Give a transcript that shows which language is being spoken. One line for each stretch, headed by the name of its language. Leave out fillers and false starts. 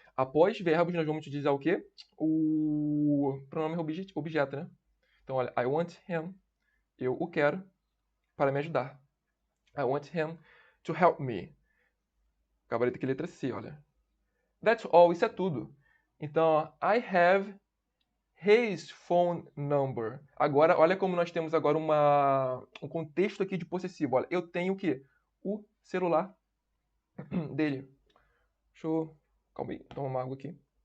Portuguese: Após verbos, nós vamos utilizar o quê? O pronome objeto, né? Então, olha,
English: I want him.
Portuguese: Eu o quero para me ajudar.
English: I want him to help me.
Portuguese: Gabarito aqui, letra C, olha.
English: That's all,
Portuguese: isso é tudo. Então,
English: I have his phone number.
Portuguese: Agora, olha como nós temos agora um contexto aqui de possessivo. Olha, eu tenho o quê? O celular dele. Deixa eu... Calma aí, tomar uma água aqui.